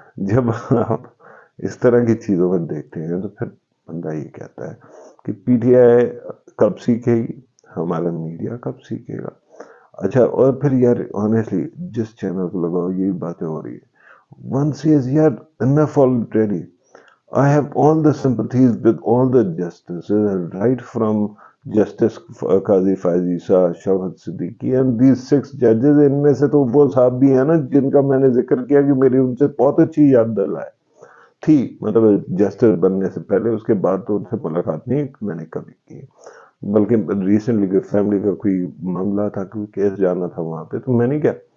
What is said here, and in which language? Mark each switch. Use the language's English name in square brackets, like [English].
[Urdu] جب آپ اس طرح کی چیزوں کو دیکھتے ہیں تو پھر بندہ یہ کہتا ہے کہ پی ٹی آئی کب سیکھے گی، ہمارا میڈیا کب سیکھے گا. اچھا، اور پھر یار آنیسٹلی جس چینل کو لگاؤ یہی باتیں ہو رہی ہے. [English] One says, یار enough already. I have all the sympathies with all the justices, right from Justice Qazi Faiz Isa, Shawkat Siddiqui and these 6 judges. [Urdu] ان میں سے تو وہ صاحب بھی ہیں نا جن کا میں نے ذکر کیا کہ میری ان سے بہت اچھی یاد دلائے تھی، مطلب جسٹس بننے سے پہلے. اس کے بعد تو ان سے ملاقات نہیں میں نے کبھی کی، بلکہ ریسنٹلی کوئی فیملی کا کوئی معاملہ تھا، کوئی کیس جانا تھا وہاں پہ، تو میں نے کیا.